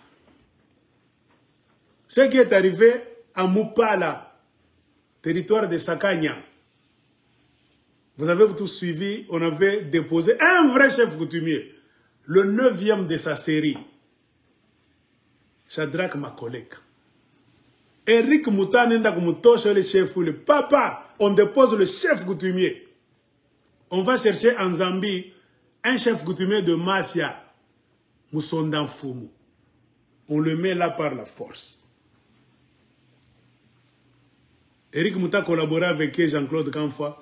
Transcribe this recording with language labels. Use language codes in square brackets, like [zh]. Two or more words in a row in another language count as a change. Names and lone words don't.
[fr] Ce qui est arrivé à Mupala, territoire de Sakanya, vous avez tous suivi, on avait déposé un vrai chef coutumier, le 9e de sa série. Shadrach Makoleka. Eric Mouta [sw] nenda kumutosha [fr] le chef ou le papa. On dépose le chef coutumier. On va chercher en Zambie un chef coutumier de mafia. Moussondan Fumu. On le met là par la force. Eric Mouta collaborait avec Jean-Claude Kanfoua.